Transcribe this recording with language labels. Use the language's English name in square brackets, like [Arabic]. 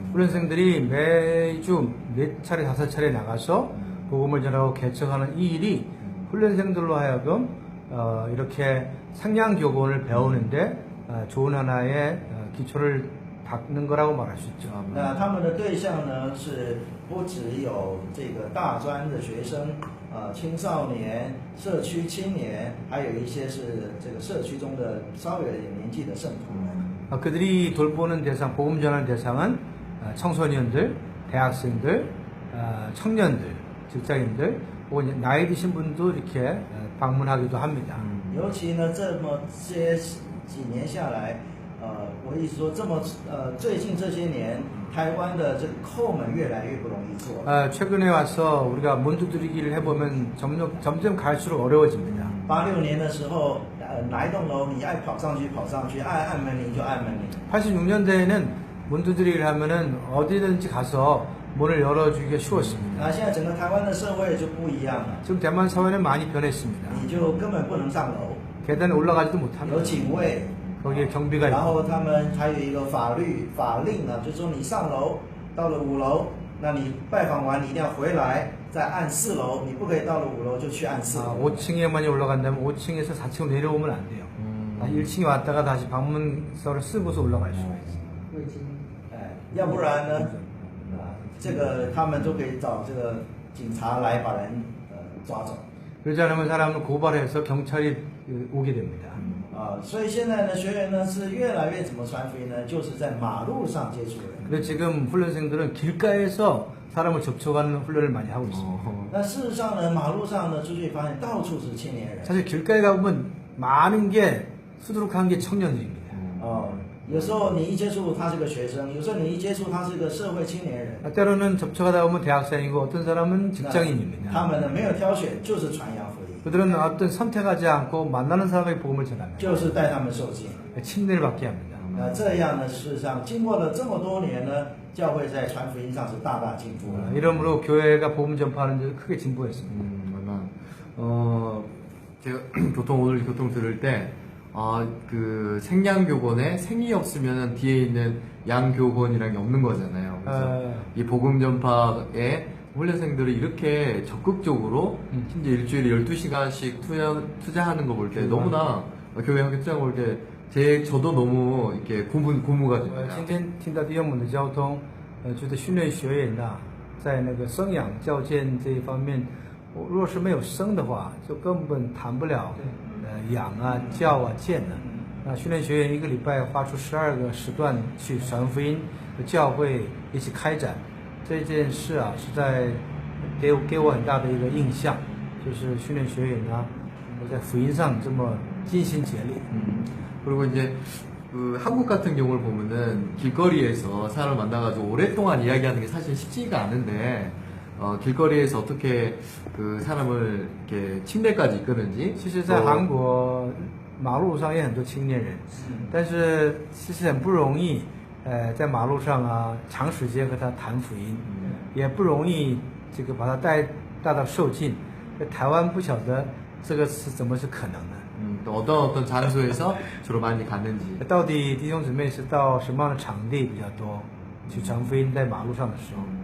[Korean] 훈련생들이 매주 4차례 5차례 나가서 복음을 전하고 개척하는 이 일이 훈련생들로 하여금 이렇게 상냥교본을 배우는데 좋은 하나의 기초를 닦는 거라고 말할 수 있죠. [Chinese] 那他们的对象呢，是不只有这个大专的学生，青少年、社区青年，还有一些是这个社区中的稍微有点年纪的圣徒们。 [Korean] 그들이 돌보는 대상, 복음 전하는 대상은 청소년들, 대학생들, 청년들, 직장인들, 혹은 나이 드신 분도 이렇게 방문하기도 합니다. [Chinese] 尤其呢，这么些几年下来，我意思说，最近这些年，台湾的这个叩门越来越不容易做。 [Korean] 최근에 와서 우리가 문두드리기를 해보면 점점 갈수록 어려워집니다. [Chinese] 86年的时候，哪一栋楼你爱跑上去跑上去，爱按门铃就按门铃。 [Korean] 86년대에는 문두드리기를 하면은 어디든지 가서 문을 열어주기가 쉬웠습니다. [Chinese] 那现在整个台湾的社会就不一样了， [Korean] 지금 대만 사회는 많이 변했습니다. [Chinese] 你就根本不能上楼， [Korean] 계단에 올라가지도 [Chinese] 有 [Korean] 못합니다. [Chinese] 警卫， [Korean] 거기에 경비가 [Chinese] 然 [Korean] 있고 [Chinese] 后他们还有一个法令呢，就是说你上楼到了5楼，那你拜访完你一定要回来再按4楼，你不可以到了5楼就去按4楼。 [Korean] 5층에만이 올라간다면 5층에서 4층으로 내려오면 안 돼요. 1층에 왔다가 다시 방문서를 쓰고서 올라갈 수가 있어요. [Chinese] 未经要不然呢，这个他们就可以找这个警察来把人抓走。 [Korean] 그러지 않으면 사람을 고발해서 경찰이 오게 됩니다. [Chinese] 所以现在呢，学员呢是越来越怎么传福音呢？就是在马路上接触人。 [Korean] 근데 지금 훈련생들은 길가에서 사람을 접촉하는 훈련을 많이 하고 있습니다. [Chinese] 那事实上呢，马路上呢，出去发现到处是青年人。 [Korean] 사실 길가에 가보면 많은 게 수두룩한 게 청년들입니다. [Chinese] 有时候你一接触他是个学生，有时候你一接触他是个社会青年人。 [Korean] 때로는 접촉하다 보면 대학생이고 어떤 사람은 직장인입니다. [Chinese] 他们呢没有挑选，就是传扬福音， [Korean] 그들은 어떤 선택하지 않고 만나는 사람에게 복음을 전합니다. [Chinese] 就是带他们受浸。 [Korean] 침례를 받게 합니다. [Chinese] 这样呢，事实上经过了这么多年呢，教会在传福音上是大大进步了。 [Korean] 이러므로 교회가 복음 전파하는 데 크게 진보했습니다. 제가 보통 오늘 교통 들을 때, 그 생양교권에 생이 없으면 뒤에 있는 양교권이라는 게 없는 거잖아요. 그래서 이 복음 전파에 훈련생들이 이렇게 적극적으로 심지어 일주일에 12시간씩 투자하는 거 볼 때 너무나 교회 함께 투자하는 거 볼 때 저도 너무 이렇게 고무가 됩니다. [Chinese] 今天听到弟兄们的交通，觉得训练学员呐，在那个生养教建这一方面，若是没有生的话，就根本谈不了养啊、教啊、建的。那训练学员一个礼拜花出12个时段去传福音，和教会一起开展这件事啊，是在给我很大的一个印象，就是训练学员呢，在福音上这么尽心竭力。 [Korean] 그리고 이제 그 한국 같은 경우를 보면은 길거리에서 사람을 만나가지고 오랫동안 이야기하는 게 사실 쉽지가 않은데 길거리에서 어떻게 그 사람을 이렇게 침례까지 이끄는지. [Chinese] 其实，在韩国马路上也很多青年人，但是其实很不容易，在马路上啊长时间和他谈福音，也不容易这个把他带到受尽。在台湾不晓得这个是怎么是可能的。 [Korean] 또 어떤 장소에서 주로 많이 갔는지. [Chinese] 到底弟兄姊妹是到什么样的场地比较多去传福音，在马路上的时候？